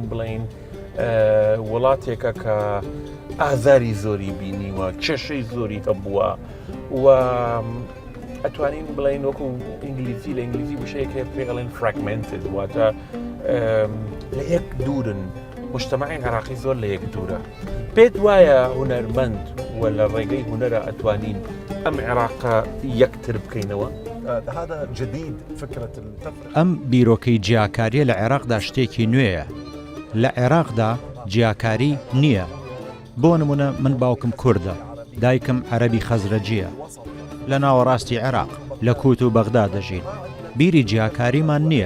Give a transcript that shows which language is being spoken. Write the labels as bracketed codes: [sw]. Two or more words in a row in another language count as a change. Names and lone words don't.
[ckb] بڵین وڵاتێکە کە ئازاری زۆری بینیوە، کێشەی زۆری هەبووە و ئەتوانین بڵین وەکو ئینگلیزی لە ئینگلیزی وشەیەکە پێڵێن فراگمنتد، واتە لە یەک دوورن. مجتەمەعی عێراقی زۆر لە یەک دوورە. پێت وایە هونەرمەند و لە ڕێگەی هونەرە ئەتوانین ئەم عێراقە یەکتر بکەینەوە؟ [ar] هذا جديد فكرة التفرقة. [ckb] ئەم بیرۆکەی جیاکاریە لە عێراقدا شتێکی نوێیە. لە عێراقدا جیاکاری نییە. بۆ نمونە من باوکم کوردە، دایکم عەرەبی خەزرەجیە. لە ناوەڕاستی عێراق لە کووت و بەغدا دەژین. بیری جیاکاریمان نییە.